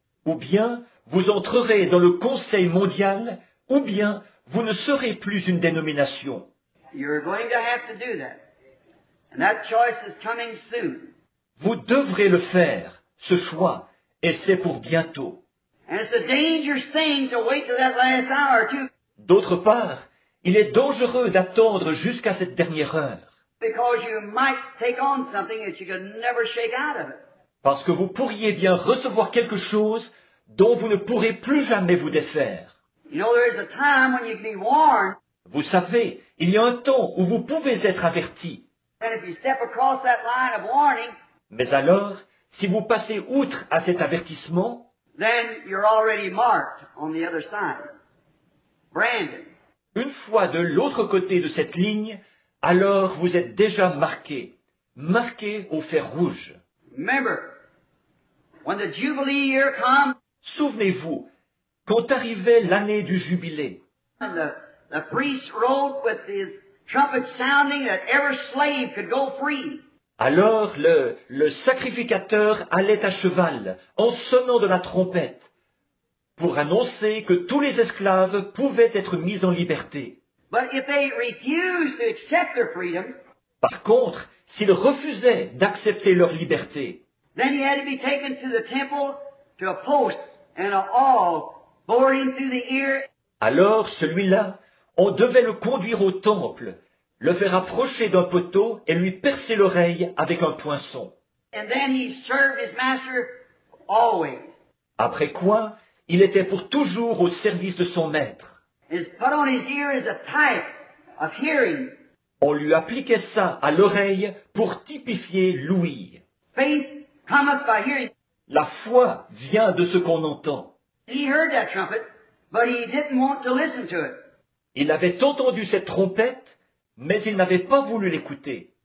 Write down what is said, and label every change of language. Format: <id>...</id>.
<fr>Ou bien vous entrerez dans le Conseil mondial, ou bien vous ne serez plus une dénomination.</fr> <en>You're going to have to do that. And that choice is coming soon.</en> <fr>Vous devrez le faire, ce choix, et c'est pour bientôt.</fr> <en>And it's a dangerous thing to wait till that last hour too,</en> <fr>D'autre part, il est dangereux d'attendre jusqu'à cette dernière heure,</fr> <en>because you might take on something that you could never shake out of it.</en> <fr>parce que vous pourriez bien recevoir quelque chose dont vous ne pourrez plus jamais vous défaire.</fr> <en>You know, there is a time when you can be warned,</en> <fr>Vous savez, il y a un temps où vous pouvez être averti.</fr> <en>and if you step across that line of warning,</en> <fr>Mais alors, si vous passez outre à cet avertissement,</fr> <en>then you're already marked on the other side. Branded.</en> <fr>une fois de l'autre côté de cette ligne, alors vous êtes déjà marqué au fer rouge.</fr> <en>Remember, when the Jubilee year comes,</en> <fr>Souvenez-vous, quand arrivait l'année du jubilé,</fr> <en>and the priest rode with his trumpet sounding that every slave could go free.</en> <fr>alors le sacrificateur allait à cheval en sonnant de la trompette pour annoncer que tous les esclaves pouvaient être mis en liberté.</fr> <en>But if they refused to accept their freedom,</en> <fr>Par contre, s'ils refusaient d'accepter leur liberté,</fr> <en>then he had to be taken to the temple to a post and a awl bored him through the ear.</en> <fr>Alors celui-là, on devait le conduire au temple, le faire approcher d'un poteau et lui percer l'oreille avec un poinçon.</fr> <en>And then he served his master always.</en> <fr>Après quoi, il était pour toujours au service de son maître.</fr> <en>His put on his ear is a type of hearing.</en> <fr>On lui appliquait ça à l'oreille pour typifier l'ouïe.</fr> <en>Faith cometh by hearing.</en> <fr>La foi vient de ce qu'on entend.</fr> <en>He heard that trumpet, but he didn't want to listen to it.</en> <fr>Il avait entendu cette trompette, mais il n'avait pas voulu l'écouter.</fr>